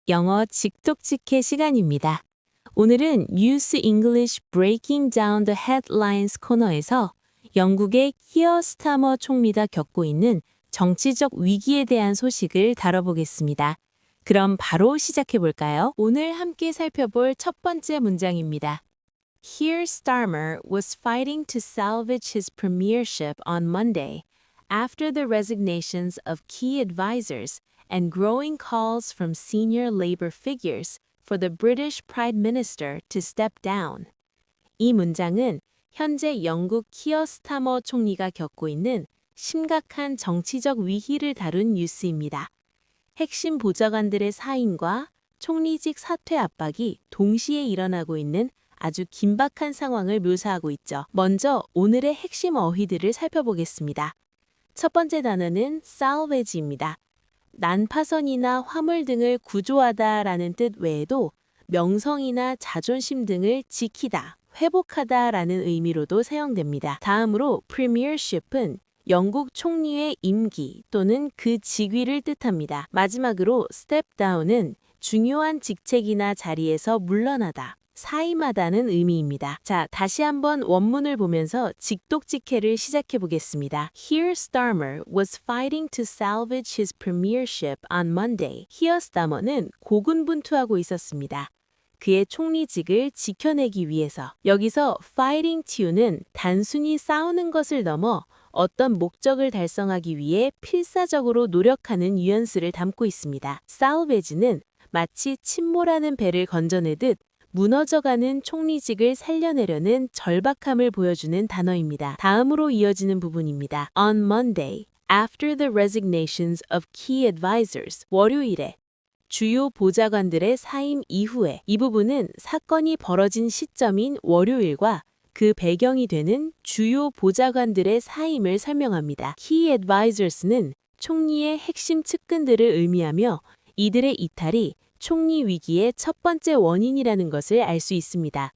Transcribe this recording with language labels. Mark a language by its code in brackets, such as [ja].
[ko] 영어 직독직해 시간입니다. 오늘은 Use English Breaking Down the Headlines 코너에서 영국의 키어 스타머 총리가 겪고 있는 정치적 위기에 대한 소식을 다뤄보겠습니다. 그럼 바로 시작해 볼까요? 오늘 함께 살펴볼 첫 번째 문장입니다. [en] Keir Starmer was fighting to salvage his premiership on Monday after the resignations of key advisors and growing calls from senior Labour figures for the British Prime Minister to step down. [ko] 이 문장은 현재 영국 키어 스타머 총리가 겪고 있는 심각한 정치적 위기를 다룬 뉴스입니다. 핵심 보좌관들의 사임과 총리직 사퇴 압박이 동시에 일어나고 있는 아주 긴박한 상황을 묘사하고 있죠. 먼저 오늘의 핵심 어휘들을 살펴보겠습니다. 첫 번째 단어는 salvage입니다. 난파선이나 화물 등을 구조하다라는 뜻 외에도 명성이나 자존심 등을 지키다, 회복하다라는 의미로도 사용됩니다. 다음으로 premiership은 영국 총리의 임기 또는 그 직위를 뜻합니다. 마지막으로 step down은 중요한 직책이나 자리에서 물러나다, 사임하다는 의미입니다. 자, 다시 한번 원문을 보면서 직독직해를 시작해 보겠습니다. [en] Keir Starmer was fighting to salvage his premiership on Monday. [ko] Keir Starmer는 고군분투하고 있었습니다. 그의 총리직을 지켜내기 위해서. 여기서 fighting to는 단순히 싸우는 것을 넘어 어떤 목적을 달성하기 위해 필사적으로 노력하는 뉘앙스를 담고 있습니다. salvage는 마치 침몰하는 배를 건져내듯 무너져가는 총리직을 살려내려는 절박함을 보여주는 단어입니다. 다음으로 이어지는 부분입니다. [en] On Monday, after the resignations of key advisors, [ko] 월요일에 주요 보좌관들의 사임 이후에. 이 부분은 사건이 벌어진 시점인 월요일과 그 배경이 되는 주요 보좌관들의 사임을 설명합니다. Key advisors는 총리의 핵심 측근들을 의미하며 이들의 이탈이 총리 위기의 첫 번째 원인이라는 것을 알 수 있습니다.